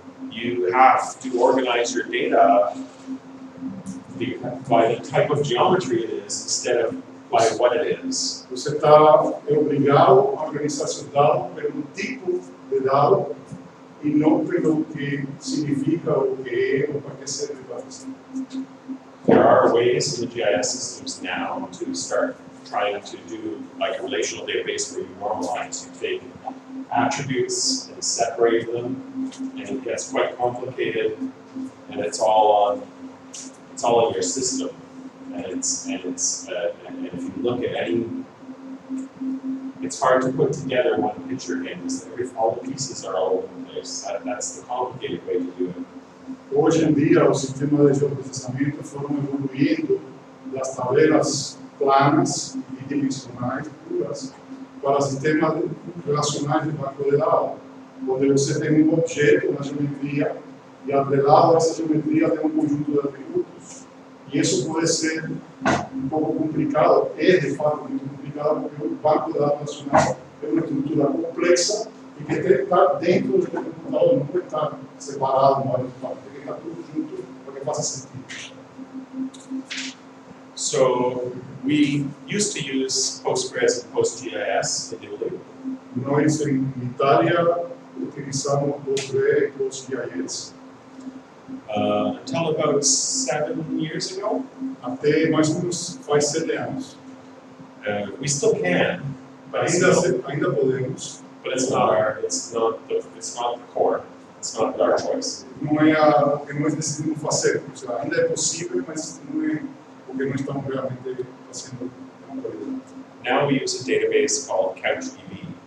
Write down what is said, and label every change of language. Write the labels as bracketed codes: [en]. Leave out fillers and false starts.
[en] You have to organize your data by the type of geometry it is instead of by what it is. [pt] Você está obrigado a organizar seus dados pelo tipo de dado e não pelo que significa, o que é, ou para que serve para você. [en] There are ways in the GIS systems now to start trying to do like a relational database where you normalize. You take attributes and separate them, and it gets quite complicated, and it's all in your system. And if you look at any, it's hard to put together one picture again because all the pieces are all over the place. That's the complicated way to do it. [pt] Hoje em dia, os sistemas de geoprocessamento foram evoluindo das tabelas planas e dimensionais puras para sistemas relacionais de banco de dados, onde você tem objeto na geometria e atrelado a essa geometria tem conjunto de atributos. E isso pode ser pouco complicado, é de fato muito complicado, porque o banco de dados nacional é uma estrutura complexa e que tem que estar dentro do computador, não pode estar separado, uma hora de parte, tem que estar tudo junto para que faça sentido. [en] So we used to use Postgres and PostGIS in Italy. [pt] Nós, em Itália, utilizamos Postgres e PostGIS. [en] Until about 7 years ago. [pt] Até mais ou menos faz 7 anos. [en] We still can, but [pt] Ainda podemos. [en] But it's not the core. It's not our choice. [pt] Não é o que nós decidimos fazer. Ou seja, ainda é possível, mas não é o que nós estamos realmente fazendo na atualidade. [en] Now we use a database called CouchDB.